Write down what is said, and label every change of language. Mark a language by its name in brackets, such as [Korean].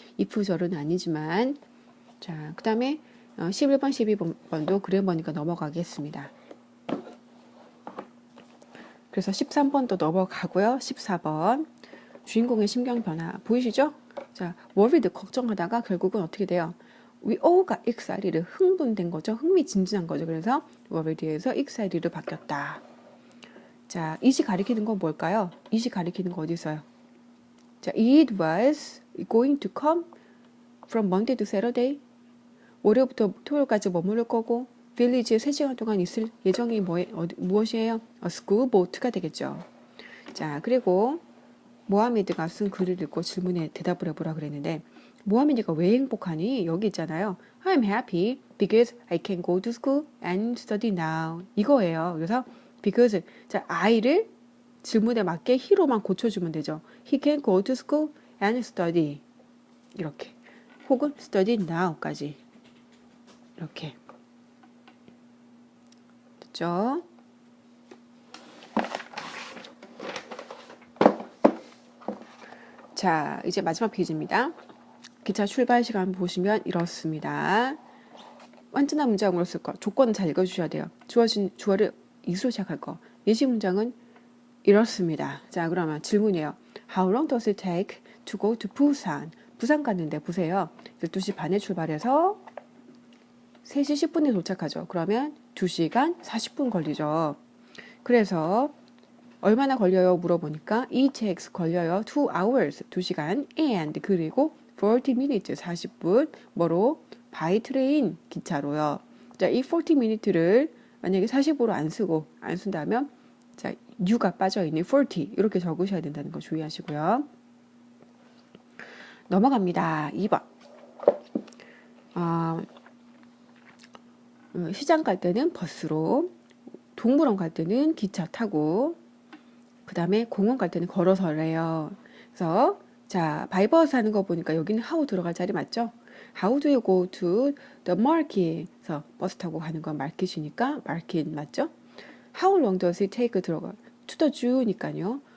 [Korean] if절은 아니지만 자 그 다음에 11번 12번도 그래머니까 넘어가겠습니다. 그래서 13번도 넘어가고요. 14번 주인공의 심경 변화 보이시죠? 자 worried 걱정하다가 결국은 어떻게 돼요? [English] We all got excited [Korean] 흥분된 거죠. 흥미진진한 거죠. 그래서 worried에서 excited로 바뀌었다. 자, it이 가리키는 건 뭘까요? it이 가리키는 거 어디 있어요? [English] 자, it was going to come from Monday to Saturday. [Korean] 월요일부터 토요일까지 머무를 거고 village에 3시간 동안 있을 예정이 무엇이에요? school boat가 되겠죠. 자, 그리고 모하메드가 쓴 글을 읽고 질문에 대답을 해보라 그랬는데 모하메드가 왜 행복하니? 여기 있잖아요. [English] I'm happy because I can go to school and study now. [Korean] 이거예요. 그래서 because 자 I를 질문에 맞게 he로만 고쳐주면 되죠. [English] He can go to school and study [Korean] 이렇게 혹은 [English] study now까지 이렇게 됐죠? [Korean] 자 이제 마지막 페이지입니다. 기차 출발 시간 보시면 이렇습니다. 완전한 문장으로 쓸 거 조건은 잘 읽어주셔야 돼요. 주어진 주어를 이수로 시작할 거. 예시 문장은 이렇습니다. 자, 그러면 질문이에요. [English] How long does it take to go to Busan? [Korean] 부산 갔는데 보세요. 12시 반에 출발해서 3시 10분에 도착하죠. 그러면 2시간 40분 걸리죠. 그래서 얼마나 걸려요? 물어보니까 [English] it takes 걸려요. 2 hours 2시간 and 그리고 40 minutes [Korean] 40분 뭐로? [English] by train [Korean] 기차로요. 자, 이 40 minutes를 만약에 45로 안 쓴다면 자, U가 빠져있는 40 이렇게 적으셔야 된다는 거 주의하시고요. 넘어갑니다. 2번 시장 갈 때는 버스로 동물원 갈 때는 기차 타고 그 다음에 공원 갈 때는 걸어서래요. 그래서 자 바이버스 하는 거 보니까 여기는 how 들어갈 자리 맞죠? [English] How do you go to the market? [Korean] 그래서 버스 타고 가는 건 market이니까 market 맞죠? [English] How long does it take [Korean] 들어가? [English] to the zoo니까요.